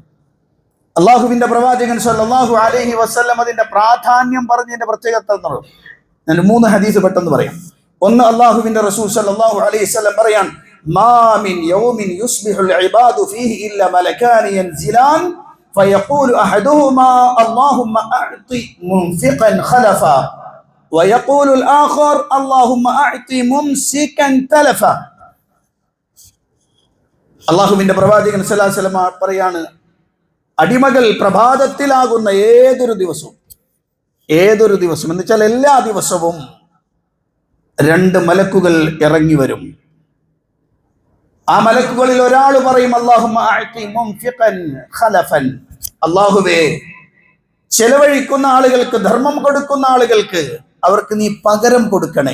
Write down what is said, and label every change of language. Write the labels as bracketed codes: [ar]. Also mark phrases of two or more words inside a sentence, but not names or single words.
[ml] അള്ളാഹുവിന്റെ പ്രവാചകൻ [ar] صلى الله عليه وسلم [ml] അതിന്റെ പ്രാധാന്യം പറഞ്ഞതിന്റെ പ്രത്യേകത എന്നുള്ളത് ഞാൻ 3 ഹദീസ് പെട്ടെന്ന് പറയാം. ഒന്ന്, അള്ളാഹുവിന്റെ റസൂൽ [ar] صلى الله عليه وسلم പറയാൻ, ما من يوم يصبح العباد فيه إلا ملكان ينزلان فيقول أحدهما اللهم أعط منفقا خلفا ويقول الآخر اللهم أعط ممسكا تلفا. [ml] അള്ളാഹുവിന്റെ പ്രവാചകൻ [ar] صلى الله عليه وسلم [ml] പറയാണ്, അടിമകൾ പ്രഭാതത്തിലാകുന്ന ഏതൊരു ദിവസവും എന്ന് വെച്ചാൽ എല്ലാ ദിവസവും 2 മലക്കുകൾ ഇറങ്ങി വരും. ആ മലക്കുകളിൽ ഒരാൾ പറയും, [ar] اللهم أعط منفقا خلفا, [ml] അല്ലാഹുവേ ചെലവഴിക്കുന്ന ആളുകൾക്ക്, ധർമ്മം കൊടുക്കുന്ന ആളുകൾക്ക് അവർക്ക് നീ പകരം കൊടുക്കണേ.